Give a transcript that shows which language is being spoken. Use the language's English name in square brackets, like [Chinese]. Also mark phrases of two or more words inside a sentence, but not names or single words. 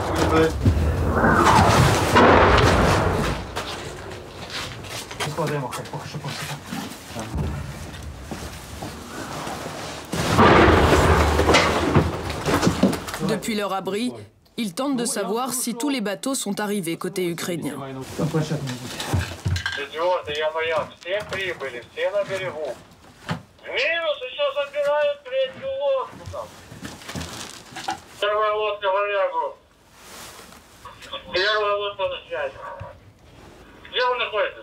[French] Depuis leur abri, ils tentent de savoir si tous les bateaux sont arrivés côté ukrainien. [Russian] Четвертый, я маяк. Все прибыли, все на берегу. Минус, еще забирают третью лодку там. Первая лодка в Овягу. Первая лодка на связи. Где вы находитесь?